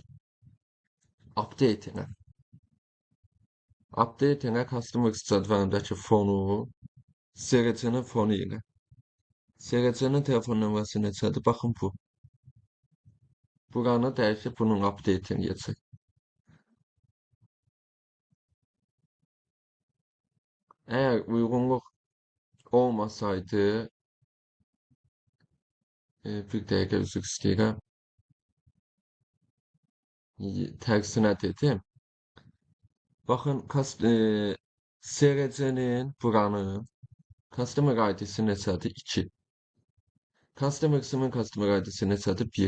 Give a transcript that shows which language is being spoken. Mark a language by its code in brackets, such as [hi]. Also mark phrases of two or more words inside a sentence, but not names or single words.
[az] Update elə. Update elə customers cədvəlindəki fonu SRC-nin fonu ilə. SRC-nin telefon nömrəsi neçədir? Baxın bu. Buranı dəyişib bunun update eləyəcək. [tr] Eğer uygunluk olmasaydı bir dakika [az] özür istəyirəm. Tərsinə dedim. Baxın, SRC-nin buranın [en] Customer ID'si [az] neçədir? 2. [en] Customer ID'si [az] neçədir? 1.